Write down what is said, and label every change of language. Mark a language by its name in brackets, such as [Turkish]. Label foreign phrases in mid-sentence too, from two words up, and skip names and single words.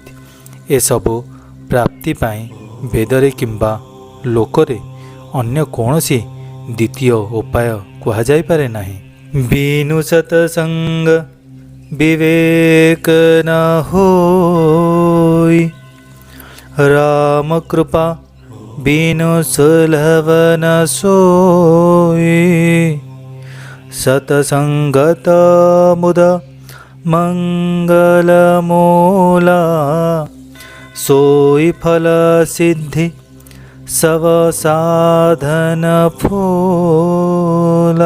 [Odia] ଏ ସବୁ ପ୍ରାପ୍ତି ପାଇଁ ବେଦରେ କିମ୍ବା ଲୋକରେ ଅନ୍ୟ କୌଣସି ଦ୍ୱିତୀୟ ଉପାୟ କୁହା ଯାଇ ପାରେ ନାହିଁ। [Awadhi] बिनु सतसंग विवेक न होई राम कृपा बिनु सुलभ न सोई। सतसंगत मुद मंगल मूला सोई फल सिद्धि सब साधन फूला।